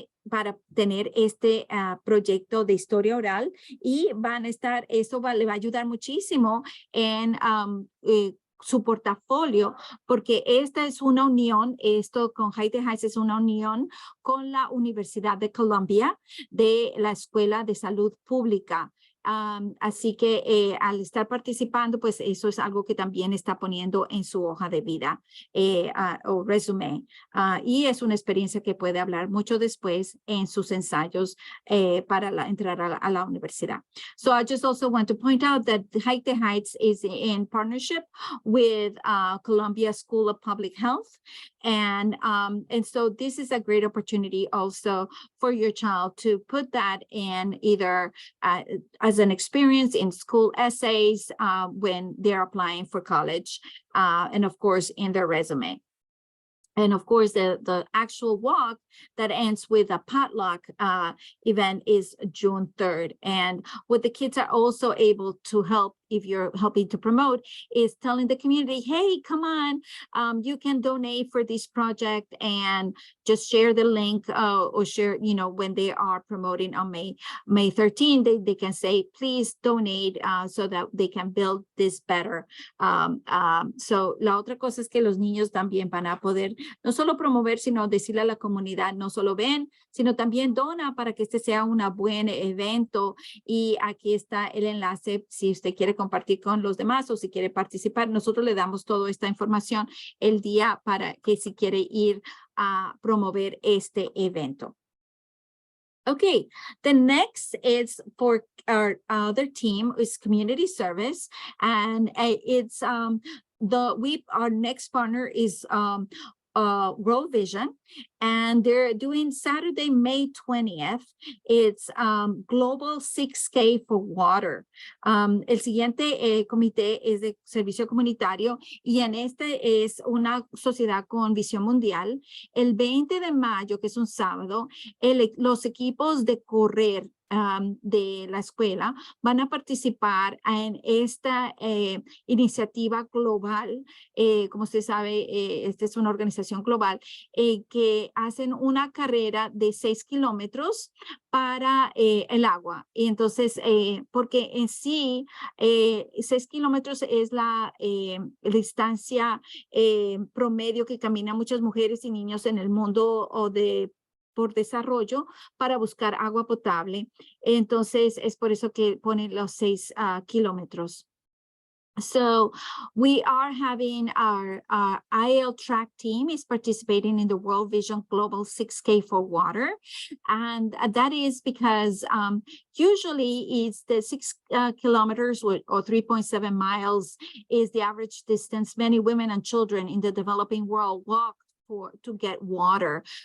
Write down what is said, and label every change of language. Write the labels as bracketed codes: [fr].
[es] para tener este proyecto de historia oral, y van a estar, le va a ayudar muchísimo en su portafolio, porque esta es una unión, esto con Haiti Heights es una unión con la Universidad de Columbia, de la Escuela de Salud Pública. Así que al estar participando, pues eso es algo que también está poniendo en su hoja de vida o resumen. Y es una experiencia que puede hablar mucho después en sus ensayos para entrar a la universidad. [en] So I just also want to point out that Haiti Heights is in partnership with Columbia School of Public Health. And so this is a great opportunity also for your child to put that in either as an experience in school essays when they're applying for college, and of course in their resume. And of course, the actual walk that ends with a potluck event is June 3rd. And what the kids are also able to help, if you're helping to promote, is telling the community, hey, come on, you can donate for this project, and just share the link or share, when they are promoting on May 13th, they can say, please donate so that they can build this better. So [es] la otra cosa es que los niños también van a poder no solo promover, sino decirle a la comunidad, no solo ven, sino también dona para que este sea un buen evento. Y aquí está el enlace si usted quiere compartir con los demás o si quiere participar. Nosotros le damos toda esta información el día para que si quiere ir a promover este evento. [en] Okay, the next is for our other team is community service, and it's our next partner is World Vision, and they're doing Saturday, May 20th. It's Global 6K for Water. [es] El siguiente comité es de servicio comunitario, y en este es una sociedad con visión mundial. El 20 de mayo, que es un sábado, los equipos de correr de la escuela van a participar en esta iniciativa global. Como usted sabe, esta es una organización global que hacen una carrera de 6 kilómetros para el agua. Y entonces, porque en sí, 6 kilómetros es la distancia promedio que caminan muchas mujeres y niños en el mundo por desarrollo para buscar agua potable. Entonces, es por eso que ponen los 6 kilómetros. [en] So we are having our IL track team is participating in the World Vision Global 6K for Water. And that is because usually it's the 6 kilometers or 3.7 miles is the average distance many women and children in the developing world walk to get water.